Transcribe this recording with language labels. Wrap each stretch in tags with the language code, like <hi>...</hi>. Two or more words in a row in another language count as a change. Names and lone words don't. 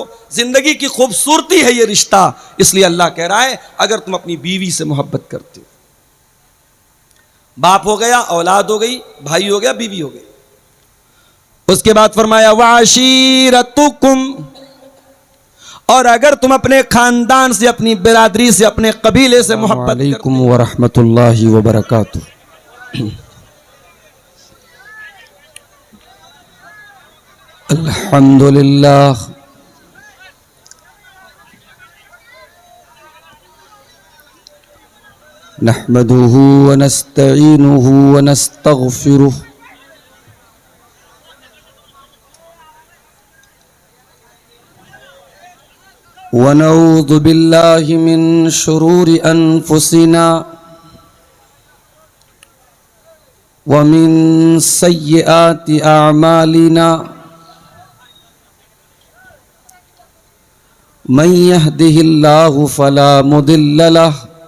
<ur>زندگی کی خوبصورتی ہے یہ رشتہ۔ اسی لیے اللہ کہہ رہا ہے، اگر تم اپنی بیوی سے محبت کرتے ہو، باپ ہو گیا، اولاد ہو گئی، بھائی ہو گیا، بیوی ہو گئی. اس کے بعد فرمایا وعشیرتکم، اور اگر تم اپنے خاندان سے، اپنی برادری سے، اپنے قبیلے سے محبت کرتے ہو,</ur> <ar>ورحمة الله وبركاته. الحمد لله نحمده ونستعينه ونستغفره ونعوذ بالله من شرور أنفسنا ومن سيئات أعمالنا من يهده الله فلا مضل له</ar>